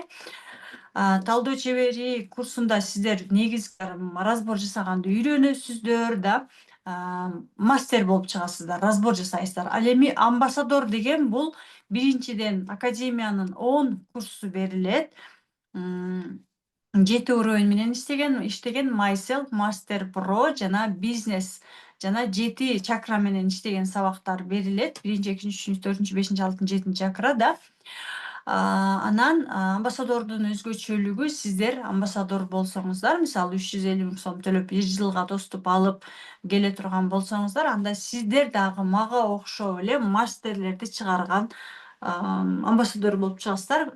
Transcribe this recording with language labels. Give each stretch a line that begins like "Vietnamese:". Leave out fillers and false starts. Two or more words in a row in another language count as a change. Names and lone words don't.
Kyrgyz: Талдоо чебери курсунда сиздер негизги разбор жасаганды үйрөнөсүздөр да, мастер болуп чыгасыздар, разбор жасайсыздар. Ал эми амбассадор деген бул биринчиден академиянын 10 курсу берилет. 7 уровень менен иштеген myself,
English: master pro
Kyrgyz: жана бизнес жана 7 чакра менен иштеген сабактар берилет. 1, 2, 3, 4, 5, 6, 7 чакра да. Анан амбассадордун өзгөчөлүгү сиздер амбассадор болсоңуздар, мисалы 350.000 сом төлөп 1 жылга доступ алып келе турган болсоңуздар, анда сиздер дагы мага окшоп эле мастерлерди чыгарган амбассадор болуп чыгасыздар.